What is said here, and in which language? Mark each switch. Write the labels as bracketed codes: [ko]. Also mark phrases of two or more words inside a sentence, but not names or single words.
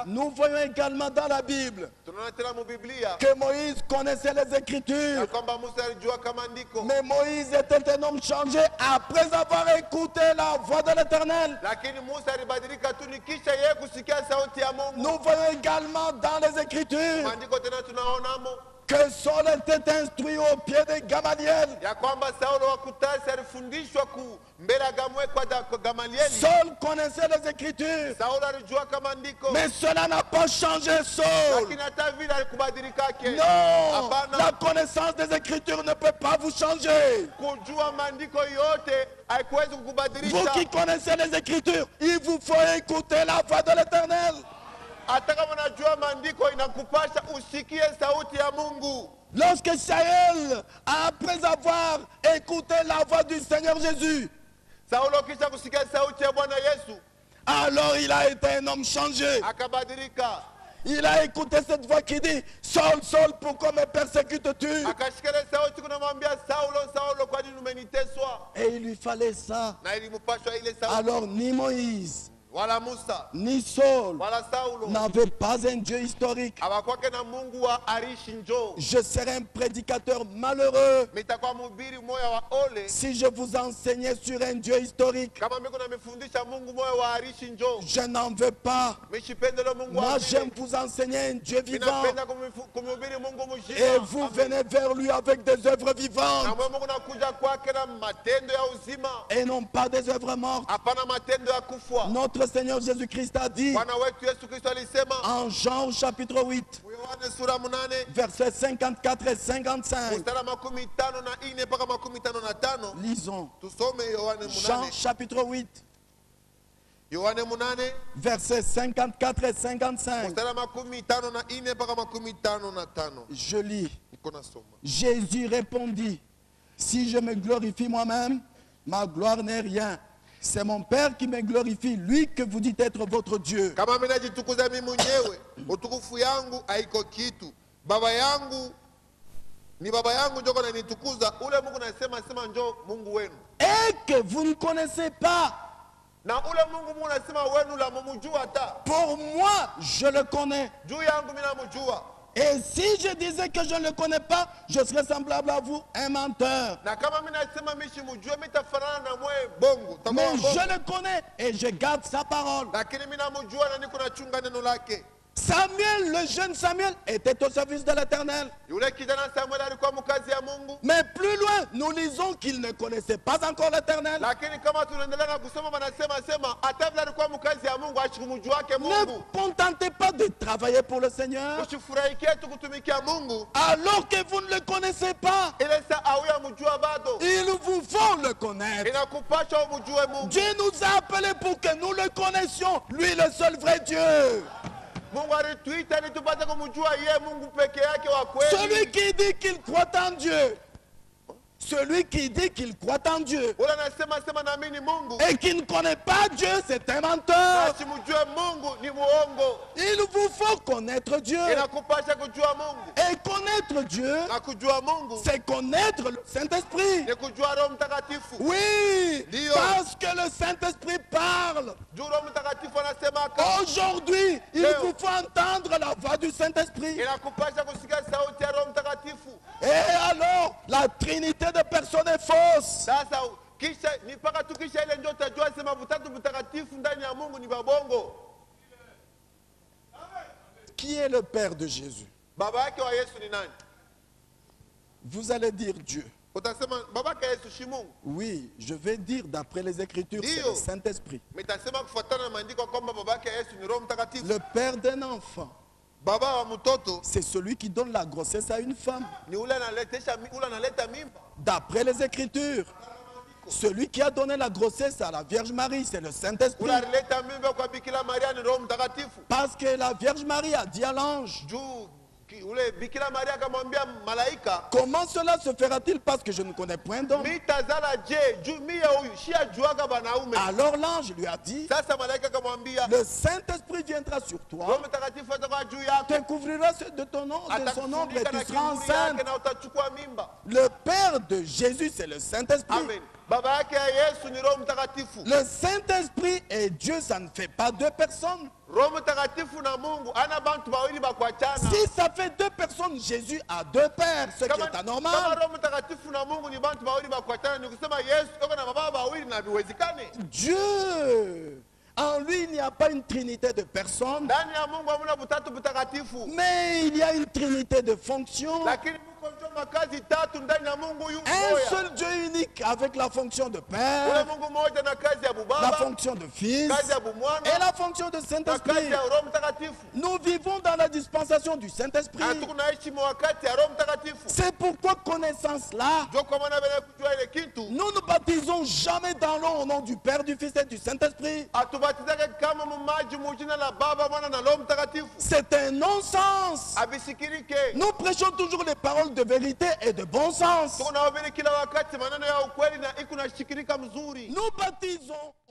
[fr] Nous voyons également dans la Bible [sw] Tunaona tena mu Biblia [fr] que Moïse connaissait les [sw] ya [fr] Écritures. [sw] kwamba Musa alijua kama andiko, [fr] Mais Moïse était un homme changé après avoir écouté la voix de l'Éternel. [sw] lakini Musa alibadilika tu ni kisha yeye kusikia sauti ya Mungu. [fr] Nous voyons également dans les Écritures [sw] Maandiko tena tunaonamo [fr] que Saul était instruit au pied de Gamaliel. [sw] ya kwamba Saulo wa Kutasi alifundishwa mbele ya kwa Gamalieli. [fr] Saul connaissait les Écritures, [sw] Saulo alijua kama andiko, [fr] mais cela n'a pas changé Saul. [sw] lakini hata vile alikubadilika [fr] Non, [sw] hapana. [fr] la connaissance des Écritures ne peut pas vous changer. [sw] Kujua maandiko yote haikuwezi [fr] Vous [sw] kukubadilisha. [fr] qui connaissez les Écritures, il vous faut écouter la voix de l'Éternel. [sw] Hata kama unajua maandiko inakupasha usikie sauti ya Mungu. [fr] Lorsque Saël, après avoir écouté la voix du Seigneur Jésus, [sw] Saulo kisha kusikia sauti ya Bwana Yesu [fr] alors il a été un homme changé. [sw] akabadilika, [fr] Il a écouté cette voix qui dit, Saul, Saul, pourquoi me persécutes-tu? [sw] akashika ile sauti kunamwambia Saulo, Saulo, kwa nini umeniteswa? [fr] Et il lui fallait ça. [sw] Na ilimpashwa ile sauti. [fr] Alors ni Moïse, [sw] Wala Musa [fr] ni Saul [sw] wala Saulo [fr] n'avaient pas un Dieu historique. [sw] abakwake na Mungu wa arishi njoo. [fr] Je serais un prédicateur malheureux [sw] Mitakuwa mhubiri moya wa ole [fr] si je vous enseignais sur un Dieu historique. [sw] kama mimi kuna mifundisha Mungu moya wa arishi njoo. [fr] Je n'en veux pas. [sw] Mishipendele Mungu wa [fr] Moi, [sw] vile. [fr] j'aime vous enseigner un Dieu vivant. [sw] Ninapenda kumhubiri Mungu mzima. [fr] Et vous venez vers lui avec des œuvres [sw] Na [fr] vivantes [sw] mwe Mungu nakuja kwake na matendo ya uzima, [fr] et non pas des œuvres mortes. [sw] hapana matendo ya kufwa. [fr] Notre Seigneur Jésus-Christ a dit [sw] Bwana wetu Yesu Kristo alisema [fr] en Jean au chapitre 8, [sw] Yohane sura 8 [fr] versets 54 et 55. [sw] mstari 54 mpaka 55. [fr] Lisons. [sw] Tusome Yohane [fr] Jean 8. chapitre 8, [sw] Yohane 8 [fr] versets 54 et 55. [sw] mstari 54 mpaka 55. [fr] Je lis. [sw] Niko nasoma. [fr] Jésus répondit, si je me glorifie moi-même, ma gloire n'est rien. C'est mon Père qui me glorifie, lui que vous dites être votre Dieu. [sw] Kama mimi najitukuza mimi mwenyewe, utukufu yangu haiko kitu. Baba yangu ni baba yangu ndio ananitukuza. Ule Mungu nasema njoo Mungu wenu. [fr] Et que vous ne connaissez pas. [sw] Na ule Mungu Mungu nasema wenu la mumujua hata. [fr] Pour moi, je le connais. [sw] Juu yangu mimi namjua. [fr] Et si je disais que je ne le connais pas, je serais semblable à vous, un menteur. [sw] Na kama mimi nasema mimi simjue mimi tafanana na mwe bongo. Takuwa [fr] Mais [sw] bongo. [fr] je le connais et je garde sa parole. [sw] Lakini mimi namjua na niko nachunga neno lake. [fr] Samuel, le jeune Samuel, était au service de l'Éternel. [sw] Yule kijana Samuel alikuwa mkazi ya Mungu. [fr] Mais plus loin, nous lisons qu'il ne connaissait pas encore l'Éternel. [sw] Lakini kama tunaendelea na kusoma wanasema hata vile alikuwa mkazi ya Mungu ashikumjua wake [fr] Ne [sw] Mungu. [fr] contentez pas de travailler pour le Seigneur [sw] Usifurahikie tu kutumikia Mungu. [fr] alors que vous ne le connaissez pas. [sw] Ile saa auya mjua bado. [fr] Il vous faut le connaître. [sw] Inakupasha umjue Mungu. [fr] Dieu nous a appelés pour que nous le connaissions, lui le seul vrai Dieu. [sw] Mungu alituita ili tupate kumjua yeye Mungu peke yake wa kweli. [fr] Celui qui dit qu'il croit en Dieu. Celui qui dit qu'il croit en Dieu [sw] Ule anasema naamini Mungu. [fr] et qui ne connaît pas Dieu, c'est un menteur. [sw] Asimjue Mungu ni muongo. [fr] Il vous faut connaître Dieu. [sw] Inakupasha kujua Mungu. [fr] Et connaître Dieu, [sw] Na kujua Mungu [fr] c'est connaître le Saint-Esprit. [sw] ni kujua Roho Mtakatifu. [fr] Oui, [sw] Dio. [fr] parce que le Saint-Esprit parle. [sw] Juu Roho Mtakatifu anasemaka. [fr] Aujourd'hui, il [sw] Leo. [fr] vous faut entendre la voix du Saint-Esprit. [sw] Inakupasha kusikia sauti ya Roho Mtakatifu. [fr] Et alors, la Trinité de personnes est fausse. [sw] Sasa kisha ni mpaka tukisha ile ndio utajua sema Utatu Mtakatifu ndani ya Mungu ni babongo. [fr] Qui est le Père de Jésus? [sw] Baba yake wa Yesu ni nani? [fr] Vous allez dire Dieu. [sw] Utasema baba yake Yesu shi Mungu. [fr] Oui, je vais dire d'après les Écritures, c'est [sw] Dio. [fr] le Saint-Esprit. [sw] Mitasema kufuatana na maandiko kwamba baba yake Yesu ni Roho Mtakatifu. [fr] Le Père d'un enfant, [sw] Baba wa mtoto [fr] c'est celui qui donne la grossesse à une femme. [sw] ni ule analeta mimba. [fr] D'après les Écritures, celui qui a donné la grossesse à la Vierge Marie, c'est le Saint-Esprit. [sw] Ule alileta mimba kwa Bikira Maria ni Roho Mtakatifu. [fr] Parce que la Vierge Marie a dit à l'ange, [sw] Juu ule Bikira Maria akamwambia malaika, [fr] comment cela se fera-t-il parce que je ne connais point d'homme? [sw] mitazala je juu mie huyu shi ajuaga banaume. [fr] Alors l'ange lui a dit, [sw] Sasa malaika akamwambia [fr] le Saint-Esprit viendra sur [sw] Roho [fr] toi, [sw] Mtakatifu atakuwa juu yako. [fr] te couvrira de ton nom, de son ombre et [sw] Atakufunika [fr] tu [sw] na [fr] seras [sw] kiburi yake [fr] enceinte. [sw] na utachukua mimba. [fr] Le Père de Jésus, c'est le Saint-Esprit. Amen. [sw] Baba yake ya Yesu ni Roho Mtakatifu. [fr] Le Saint-Esprit et Dieu, ça ne fait pas deux personnes. [sw] Roho Mtakatifu na Mungu ana bantu bawili bakuachana. [fr] Si ça fait deux personnes, Jésus a deux pères, ce qui [sw] Kama [fr] est [sw] kama [fr] anormal. [sw] Roho Mtakatifu na Mungu ni bantu bawili bakuachana, ni kusema Yesu yuko na baba bawili na viwezekane. [fr] Dieu, en lui, il n'y a pas une trinité de personnes, [sw] Ndani ya Mungu hamuna Utatu Mtakatifu. [fr] mais il y a une trinité de fonctions. [sw] Lakini Mungu ndio makazi tatu ndani ya Mungu yu [fr] Un [sw] moja. [fr] seul Dieu unique avec la fonction de [sw] Ule [fr] Père, [sw] Mungu mmoja na kazi ya [fr] un la fonction de Fils [sw] kazi ya bumwana [fr] et la fonction de [sw] na kazi [fr] Saint-Esprit. [sw] ya Roho Mtakatifu. [fr] Nous vivons dans la dispensation du Saint-Esprit. [sw] Na tunaishi wakati ya Roho Mtakatifu. [fr] C'est pourquoi, connaissance là, [sw] Ndio kwa maana vile kujua ile kitu [fr] nous ne baptisons jamais dans l'eau au nom du Père, du Fils et du Saint-Esprit. [sw] atubatizake kama mumaji mujina la Baba, Mwana na Roho Mtakatifu. [fr] C'est un non-sens. [sw] Abisikirike. [fr] Nous prêchons toujours les paroles de vérité et de bon sens. [sw] Tunahubiri kila wakati maneno ya ukweli na iko na shikirika mzuri. [fr] Nous baptisons